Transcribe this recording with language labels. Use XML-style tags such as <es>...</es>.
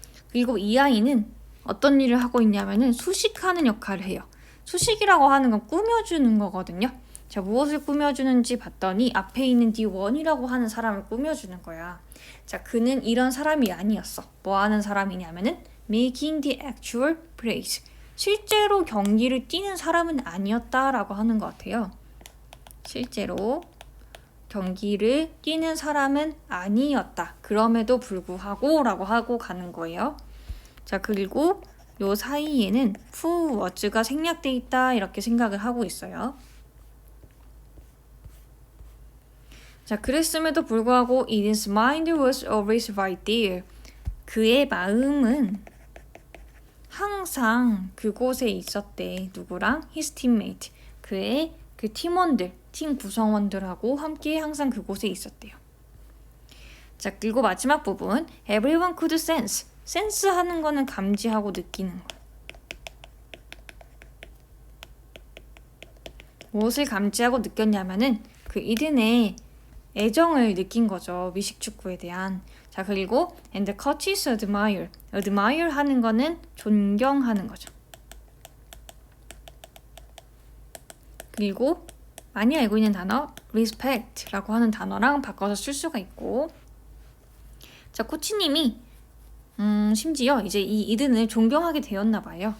<ko>그리고 이 아이는 어떤 일을 하고 있냐면은 수식하는 역할을 해요. 수식이라고 하는 건 꾸며주는 거거든요. 자, 무엇을 꾸며주는지 봤더니 앞에 있는 D1이라고 하는 사람을 꾸며주는 거야. 자, 그는 이런 사람이 아니었어. 뭐 하는 사람이냐면은</ko> <en>making the actual plays.</en> <ko>실제로 경기를 뛰는 사람은 아니었다라고 하는 것 같아요. 실제로 경기를 뛰는 사람은 아니었다. 그럼에도 불구하고 라고 하고 가는 거예요. 자, 그리고 요 사이에는</ko> <en>who was</en> <ko>가 생략돼 있다 이렇게 생각을 하고 있어요. 자, 그랬음에도 불구하고</ko> <en>his mind was always right there.</en> <ko>그의 마음은 항상 그곳에 있었대. 누구랑?</ko> <en>his teammate.</en> <ko>그의 그 팀원들, 팀 구성원들하고 함께 항상 그곳에 있었대요. 자, 그리고 마지막 부분</ko> <en>everyone could sense.</en> <ko>센스 하는 거는 감지하고 느끼는 거. 무엇을 감지하고 느꼈냐면은 그 이든의 애정을 느낀 거죠. 미식축구에 대한. 자, 그리고</ko> <en>and the coaches admire.</en> <ko>admire 하는 거는 존경하는 거죠. 그리고 많이 알고 있는 단어 respect라고 하는 단어랑 바꿔서 쓸 수가 있고. 자, 코치님이 심지어 이제 이 이든을 존경하게 되었나 봐요.</ko>